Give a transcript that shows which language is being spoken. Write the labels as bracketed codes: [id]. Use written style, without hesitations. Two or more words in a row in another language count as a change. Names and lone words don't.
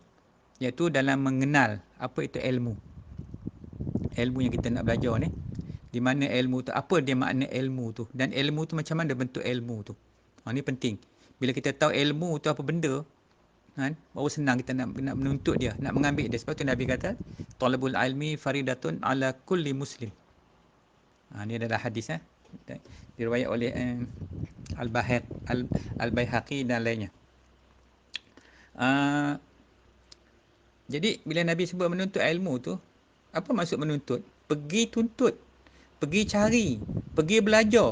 [ms] Iaitu dalam mengenal apa itu ilmu. Ilmu yang kita nak belajar ni. Di mana ilmu tu, apa dia makna ilmu tu, dan ilmu tu macam mana bentuk ilmu tu. Ni penting. Bila kita tahu ilmu tu apa benda, baru senang kita nak menuntut dia, nak mengambil dia. Sebab tu Nabi kata, [ar] طلب العلم فريضة على كل مسلم. [ms] Ni adalah hadis diriwayat oleh Al-Baihaqi dan lainnya. Jadi bila Nabi sebut menuntut ilmu tu, apa maksud menuntut? Pergi tuntut, pergi cari, pergi belajar.